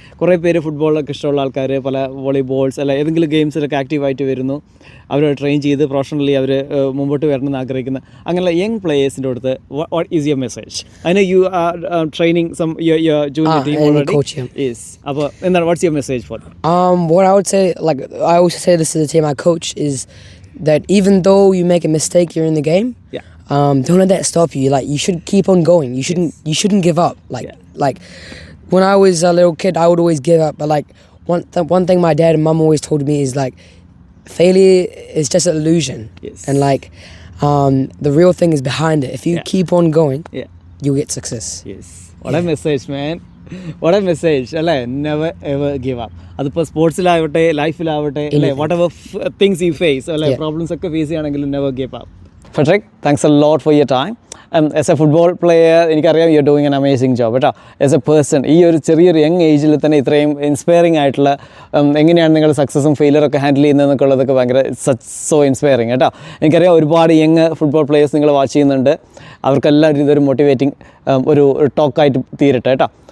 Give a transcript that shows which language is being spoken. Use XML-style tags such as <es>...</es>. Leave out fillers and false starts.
<ml>കുറേ പേര് ഫുട്ബോളൊക്കെ ഇഷ്ടമുള്ള ആൾക്കാർ പല വോളിബോൾസ് അല്ല ഏതെങ്കിലും ഗെയിംസിലൊക്കെ ആക്റ്റീവായിട്ട് വരുന്നു. അവർ ട്രെയിൻ ചെയ്ത് പ്രൊഫഷണലി അവർ മുമ്പോട്ട് വരണമെന്ന് ആഗ്രഹിക്കുന്ന അങ്ങനെയുള്ള യങ് പ്ലേയേഴ്സിൻ്റെ അടുത്ത്</ml> <en>What is your message? അതിന് you are training some your junior team already.</en> <ml>അപ്പോൾ എന്താണ്</ml> <en>What's your message for them? What I would say, like I always say this to the team I coach, is that even though you make a mistake during the game, don't let that stop you. Like you should keep on going. You shouldn't give up. Like when I was a little kid, I would always give up. But like one thing my dad and mum always told me is like failure is just an illusion, and like the real thing is behind it. If you keep on going, you get success. What a message, man. What a message, അല്ലേ? Never ever give up.</en> <ml>അതിപ്പോൾ സ്പോർട്സിലാവട്ടെ ലൈഫിലാവട്ടെ അല്ലേ,</ml> <en>whatever things you face</en> <ml>അല്ലേ, problems ഒക്കെ face ചെയ്യുകയാണെങ്കിലും</ml> <en>Never give up. Frederick, thanks a lot for your time. As a football player,</en> <ml>എനിക്കറിയാം</ml> <en>you are doing an amazing job</en> <ml>കേട്ടോ.</ml> <en>as a person</en> <ml>ഈ ഒരു ചെറിയൊരു യങ് ഏജിൽ തന്നെ ഇത്രയും ഇൻസ്പയറിംഗ് ആയിട്ടുള്ള എങ്ങനെയാണ് നിങ്ങൾ സക്സസും ഫെയിലറൊക്കെ ഹാൻഡിൽ ചെയ്യുന്നതെന്നൊക്കെ ഉള്ളതൊക്കെ ഭയങ്കര സോ ഇൻസ്പയറിങ് കേട്ടോ. എനിക്കറിയാം ഒരുപാട് യങ് ഫുട്ബോൾ പ്ലേയേഴ്സ് നിങ്ങൾ വാച്ച് ചെയ്യുന്നുണ്ട്. അവർക്കെല്ലാം ഇതൊരു മോട്ടിവേറ്റിംഗ് ഒരു ടോക്കായിട്ട് തീരട്ടെ കേട്ടോ.</ml>